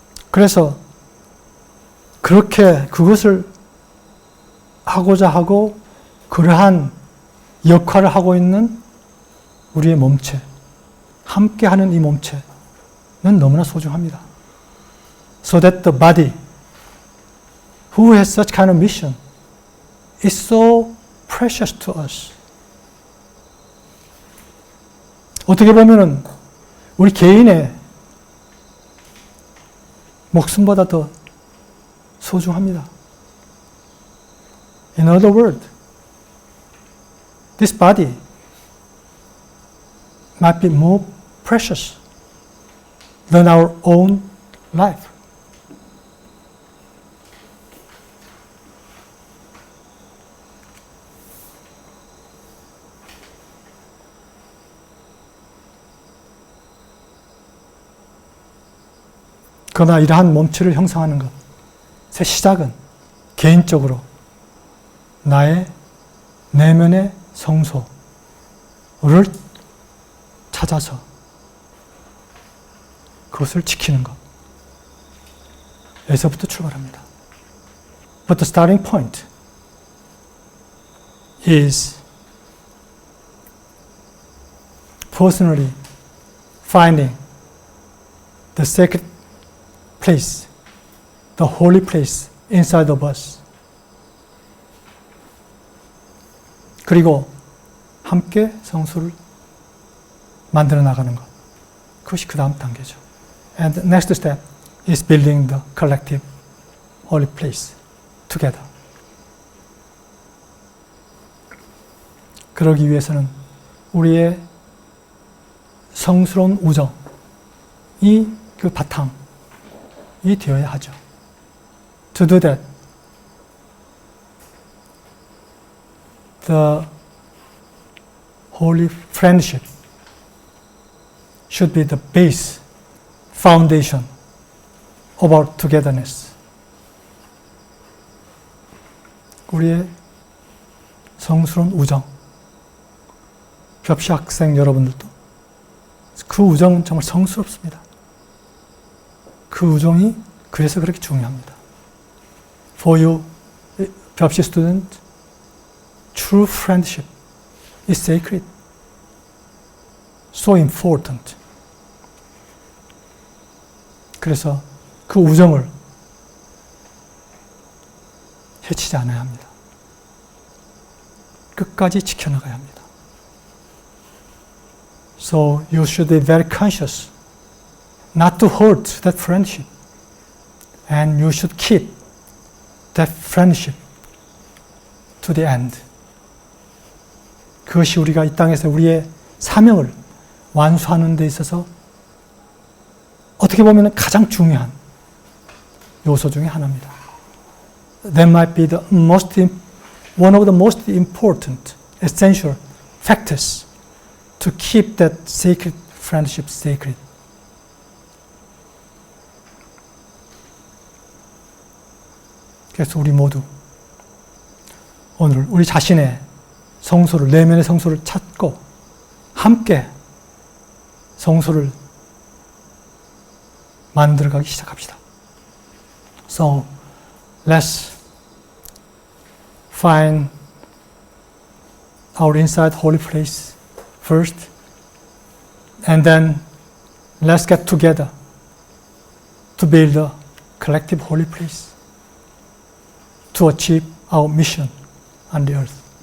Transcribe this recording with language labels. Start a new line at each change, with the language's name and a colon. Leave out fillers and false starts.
Korean: 그래서 그렇게 그것을 하고자 하고 그러한 역할을 하고 있는 우리의 몸체, 함께하는 이 몸체는 너무나 소중합니다.
English: So that the body who has such kind of mission is so precious to us.
Korean: 어떻게 보면은 우리 개인의 목숨보다 더 소중합니다.
English: In other words, this body might be more precious than our own life.
Korean: 그러나 이러한 몸체를 형성하는 것, 새 시작은 개인적으로 나의 내면의 성소를 찾아서 그것을 지키는 것. 에서부터 출발합니다.
English: But the starting point is personally finding the sacred place, the holy place inside of us.
Korean: 그리고 함께 성소를 만들어 나가는 것. 그것이 그 다음 단계죠.
English: And the next step is building the collective holy place together.
Korean: 그러기 위해서는 우리의 성스러운 우정이 그 바탕이 되어야 하죠.
English: To do that, the holy friendship should be the base, foundation of our togetherness.
Korean: 우리의 성스러운 우정, 벽시 학생 여러분들도 그 우정은 정말 성스럽습니다. 그 우정이 그래서 그렇게 중요합니다.
English: For you, 벽시 student, true friendship is sacred, so important.
Korean: 그래서 그 우정을 해치지 않아야 합니다. 끝까지 지켜나가야 합니다.
English: So you should be very conscious not to hurt that friendship, and you should keep that friendship to the end.
Korean: 그것이 우리가 이 땅에서 우리의 사명을 완수하는 데 있어서 어떻게 보면 가장 중요한 요소 중에 하나입니다.
English: That might be the one of the most important, essential factors to keep that sacred friendship sacred.
Korean: 그래서 우리 모두 오늘 우리 자신의 성소를, 내면의 성소를 찾고 함께 성소를 만들어가기 시작합시다.
English: So, let's find our inside holy place first, and then let's get together to build a collective holy place to achieve our mission on the earth.